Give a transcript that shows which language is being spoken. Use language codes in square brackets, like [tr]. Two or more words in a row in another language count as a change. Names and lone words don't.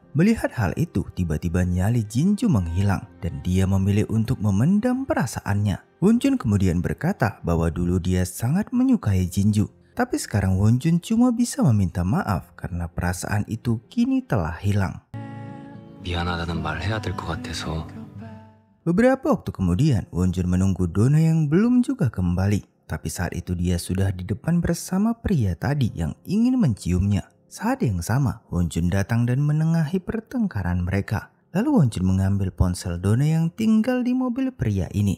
[id] Melihat hal itu, tiba-tiba nyali Jinju menghilang dan dia memilih untuk memendam perasaannya. Wonjun kemudian berkata bahwa dulu dia sangat menyukai Jinju. Tapi sekarang Wonjun cuma bisa meminta maaf karena perasaan itu kini telah hilang. [ko] 미안하다는 말 해야 될 것 같아서. [id] Beberapa waktu kemudian, Wonjun menunggu Dona yang belum juga kembali. Tapi saat itu dia sudah di depan bersama pria tadi yang ingin menciumnya. Saat yang sama, Wonjun datang dan menengahi pertengkaran mereka. Lalu Wonjun mengambil ponsel Dona yang tinggal di mobil pria ini.